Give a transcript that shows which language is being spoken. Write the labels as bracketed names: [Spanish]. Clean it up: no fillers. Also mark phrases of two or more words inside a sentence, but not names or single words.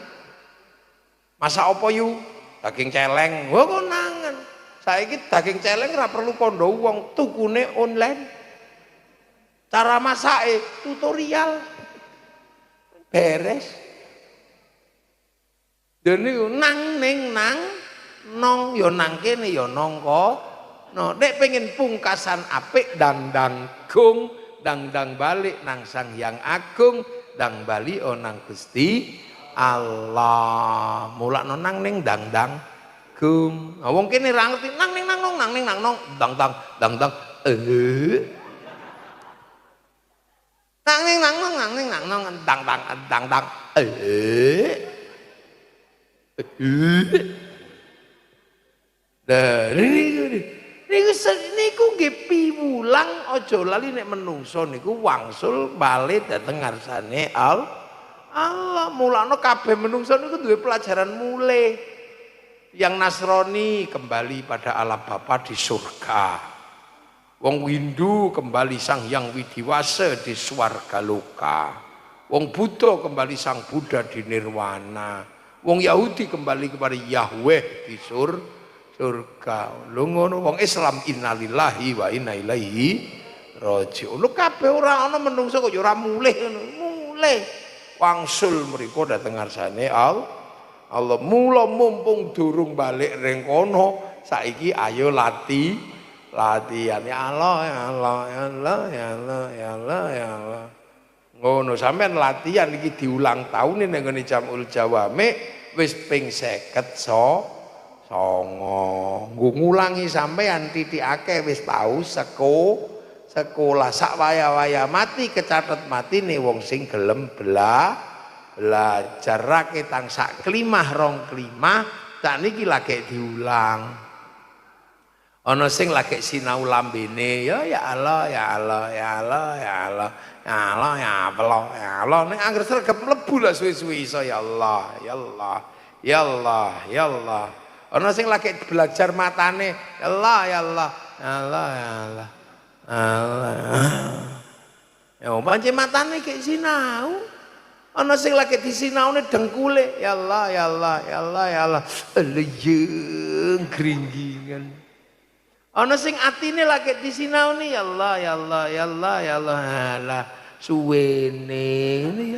[Javanese] Masak apa yu? Daging celeng. Wah konangan. Saiki daging celeng ora perlu kondo wong, tukune online. Cara masake tutorial beres. Dene nang ning nang nong ya nang kene ya nongko. No, nek pengen pungkasan apik dang gung, dang balik nang Sang Hyang Agung, dang bali nang Gusti Allah. Mulakno nang ning dang gung. Nah, wong kene ra ngerti nang ning nang nong dang Nang ning nang nong dang. Niku nggih piwulang aja lali nek menungso niku wangsul bali dhateng ngarsane Allah. Mulane kabeh menungso niku duwe pelajaran mulai. [Indonesian] Yang Nasrani kembali pada Allah Bapa di surga. Wong Hindu kembali Sang Hyang Widiwasa di swarga loka. Wong Buddha kembali Sang Buddha di nirwana. Wong Yahudi kembali kepada Yahweh di surga. [Javanese] Lho ngono wong Islam [Arabic] إنا لله وإنا إليه راجعون. [Javanese] Lho kabeh ora ana menungso kok ya ora mulih ngono. Mulih. Wangsul mriku dhateng ngarsane Allah. Mula mumpung durung balik ring kono, saiki ayo latihan [Arabic] يا الله يا الله يا الله يا الله يا الله يا الله. [Javanese] Ngono sampean latihan iki diulang tahun ning ngene Jamul Jawami wis ping 59. Nggo ngulangi sampean titikake wis tau sekolah sak waya-waya mati kecatet matine wong sing gelem belajar raketang sak klimah rong klimah tak niki lagi diulang. Ana sing lagi sinau lambene [Arabic] يا الله يا الله يا الله يا الله يا الله يا الله يا الله [Javanese] ning anggere sregep mlebu lah suwe-suwe iso [Arabic] يا الله يا الله يا الله يا الله. [Javanese] Ana sing lagi belajar matane [Arabic] يا الله يا الله يا الله يا الله الله. [Javanese] Ya pancen matane kek sinau. Ana sing lagi disinaune dengkule [Arabic] يا الله يا الله يا الله يا الله. [Javanese] Leyeng gringgingan. Ana sing atine lagi disinauni [Arabic] يا الله يا الله يا الله يا الله. [Javanese] Lah suwene ngene ya.